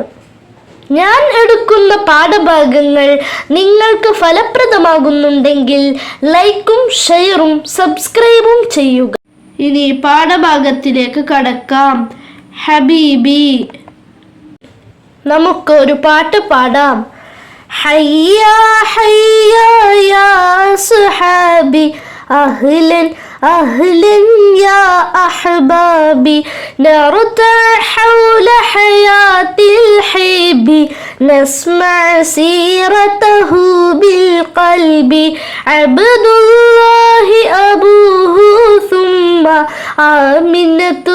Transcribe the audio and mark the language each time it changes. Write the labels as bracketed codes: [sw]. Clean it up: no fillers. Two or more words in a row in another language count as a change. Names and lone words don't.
[ml] ഞാൻ എടുക്കുന്ന പാഠഭാഗങ്ങൾ നിങ്ങൾക്ക് ഫലപ്രദമാകുന്നുണ്ടെങ്കിൽ ലൈക്കും ഷെയറും സബ്സ്ക്രൈബും ചെയ്യുക. ഇനി പാഠഭാഗത്തിലേക്ക് കടക്കാം. ഹബീബി. നമുക്ക് ഒരു പാട്ട് പാടാം. [ar] هيا هيا يا صحابي أهلا أهلا يا أحبابي نرتع حول حياة الحب نسمع سيرته بالقلب عبد الله أبوه ثم آمنة